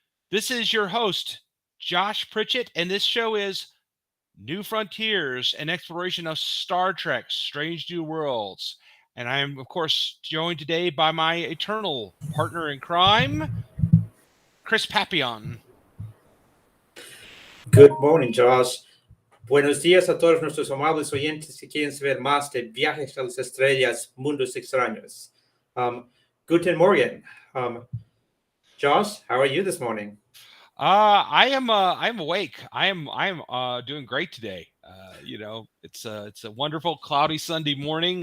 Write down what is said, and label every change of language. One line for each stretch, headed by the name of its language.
English: This is your host, Josh Pritchett, and this show is New Frontiers, an exploration of Star Trek, Strange New Worlds. And I am, of course, joined today by my eternal partner in crime, Chris Pabon. Good morning, Josh.
Spanish: Buenos días a todos nuestros amables oyentes que quieren saber más de viajes a las estrellas, mundos extraños.
German: Guten Morgen.
English: Josh, how are you this morning? I'm awake. I'm doing great today. It's a wonderful cloudy Sunday morning.